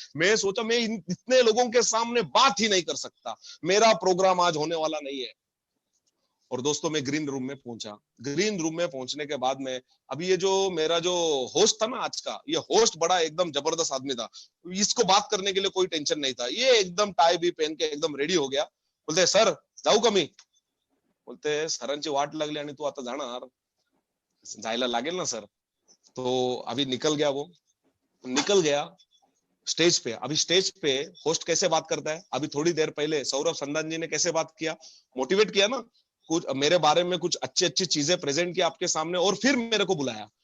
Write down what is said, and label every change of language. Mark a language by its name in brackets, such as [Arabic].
[Hindi] मैं सोचा मैं इतने लोगों के सामने बात ही नहीं कर सकता, मेरा प्रोग्राम आज होने वाला नहीं है। और दोस्तों मैं ग्रीन रूम में पहुंचा। ग्रीन रूम में पहुंचने के बाद में, अभी ये जो मेरा जो होस्ट था ना आज का, ये होस्ट बड़ा एकदम जबरदस्त आदमी था। इसको बात करने के लिए कोई टेंशन नहीं था, ये एकदम टाई भी पहन के एकदम रेडी हो गया। बोलते [Marathi] सर जाऊ का मी? [Hindi] बोलते [Marathi] सरांची वाट लागली आणि तू आता जाणार? जायला लागेल ना सर। [Hindi] तो अभी निकल गया, वो निकल गया स्टेज पे। अभी स्टेज पे होस्ट कैसे बात करता है, अभी थोड़ी देर पहले सौरभ संधान जी ने कैसे बात किया, मोटिवेट किया ना, कुछ मेरे बारे में कुछ अच्छी अच्छी चीजें प्रेजेंट की आपके सामने, और फिर मेरे को बुलाया।